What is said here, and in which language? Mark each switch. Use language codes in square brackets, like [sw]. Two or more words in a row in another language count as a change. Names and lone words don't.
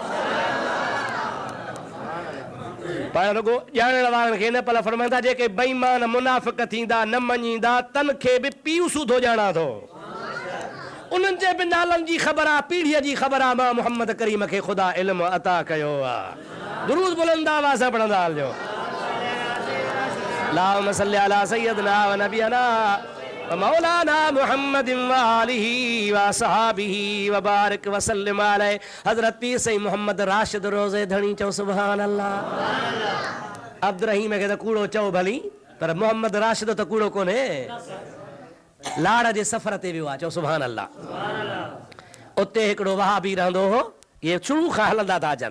[sd] पर रुगो ॼाणण वारनि खे न पल फरमाईंदा, जेके बेईमान मुनाफ़िक़ थींदा न मञींदा, तन खे बि पीउ सूधो ॼाणा थो। उन्हनि जे बि नालनि जी ख़बर आहे, पीढ़ीअ जी ख़बर आहे। मां मुहम्मद करीम खे ख़ुदा इल्मु अता कयो आहे। दुरूद बुलंद आवाज़ सां पढ़ंदा हलिजो। [ar] اللهم صل على سيدنا و نبينا و مولانا محمد و آله و أصحابه و بارك و سلم عليه. [sd] हज़रत पीर सईं मोहम्मद राशिद रोज़े धणी, चओ [ar] سبحان الله. [sd] अब्दुल रहीम खे त कूड़ो चओ भली, पर मोहम्मद राशिद त कूड़ो कोन्हे। लाड़ जे सफ़र ते वियो आहे, चओ [ar] سبحان الله. [sd] उते हिकिड़ो वहाबी रहंदो हो, इहे शुरू खां हलंदा था अचनि।